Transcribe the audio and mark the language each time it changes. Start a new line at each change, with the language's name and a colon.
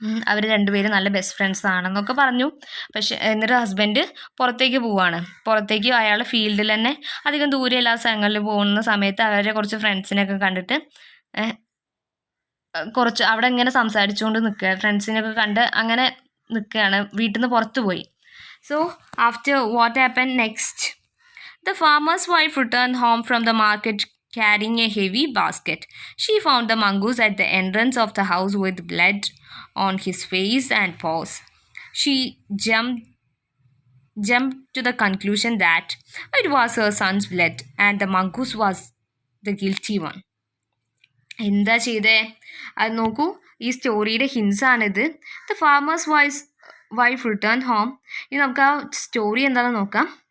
Malayalam: അവർ രണ്ടുപേരും നല്ല best friends ആണെന്നൊക്കെ പറഞ്ഞു. പക്ഷെ എന്നിട്ട് ഹസ്ബൻഡ് പുറത്തേക്ക് പോവാണ്. പുറത്തേക്ക് അയാളുടെ ഫീൽഡിൽ തന്നെ അധികം ദൂരെ എല്ലാ സ്ഥലങ്ങളിൽ പോകുന്ന സമയത്ത് അവരെ കുറച്ച് ഫ്രണ്ട്സിനെയൊക്കെ കണ്ടിട്ട് കുറച്ച് അവിടെ ഇങ്ങനെ സംസാരിച്ചുകൊണ്ട് നിൽക്കുക, ഫ്രണ്ട്സിനെയൊക്കെ കണ്ട് അങ്ങനെ നിൽക്കുകയാണ്. വീട്ടിൽ നിന്ന് പുറത്തു പോയി.
English: So after what happen next, the farmer's wife returned home from the market carrying a heavy basket. She found the mongoose at the entrance of the house with blood on his face and paws. She jumped to the conclusion that it was her son's blood and the mongoose was the guilty one.
Malayalam: എന്താ ചെയ്തേ അത് നോക്കൂ, ഈ സ്റ്റോറിയുടെ ഹിൻസാണിത്.
English: The farmer's wife return home.
Malayalam: ഇനി നമുക്ക് ആ story എന്താണെന്ന് നോക്കാം.